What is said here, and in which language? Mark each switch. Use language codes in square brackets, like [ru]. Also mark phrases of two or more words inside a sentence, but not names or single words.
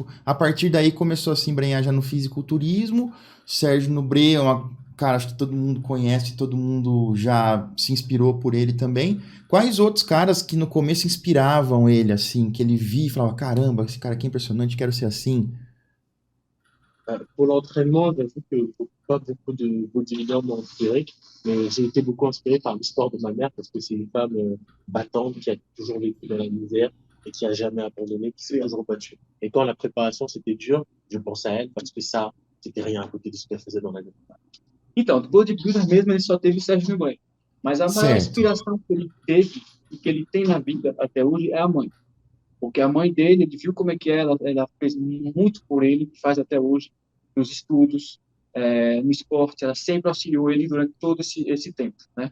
[pt] A partir daí começou a se embrenhar já no fisiculturismo. Sérgio Nubré é uma cara, acho que todo mundo conhece, todo mundo já se inspirou por ele também. Quais outros caras que no começo inspiravam ele, assim, que ele via e falava, caramba, esse cara aqui é impressionante, quero ser assim? [fr] Pour l'entraînement, j'avoue que pas beaucoup de bodybuilders m'ont inspiré, mais j'ai été beaucoup inspiré par l'histoire de ma mère parce que c'est une femme battante qui a toujours vécu dans la misère et qui a jamais abandonné, qui s'est toujours battue. Et quand la préparation c'était dur, je pense à elle parce que ça, c'était rien à côté de ce qu'elle faisait dans la vie. [pt] Então, do bodybuilder mesmo, ele só teve o Sérgio Nubret. Mas a maior Certo. inspiração que ele teve e que ele tem na vida até hoje é a mãe. Porque a mãe dele, ele viu como é que é, ela fez muito por ele, faz até hoje, nos estudos, no esporte, ela sempre auxiliou ele durante todo esse tempo, né?